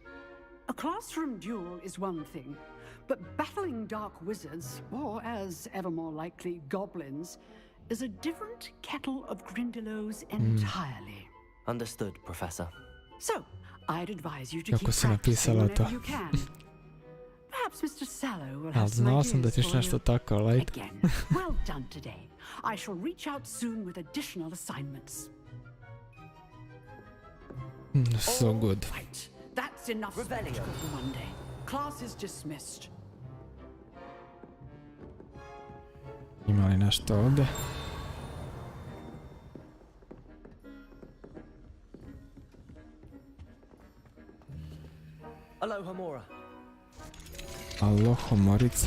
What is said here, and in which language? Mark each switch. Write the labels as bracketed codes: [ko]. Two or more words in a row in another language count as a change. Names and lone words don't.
[en] A classroom duel is one thing, but battling dark wizards, or as ever more likely, goblins, is a different kettle of Grindylows entirely. Understood, Professor. So, I'd advise you to [bs] Kako [en] keep [bs] si [en] practicing [bs] napisala [en] whenever [bs] to? [en] you can. Perhaps Mr. Sallow will [bs] Ali [en] have some [bs] znao sam da [en] ideas [bs] ćeš [en] for [bs] nešto [en] you. [bs] tako, light. [en] Again, well done today. I shall reach out soon with additional assignments. So good. Right, that's enough spectacle for one day. Class is dismissed. [bs] Ima li nešto ovdje? Aloha Mora. Aloha Morica.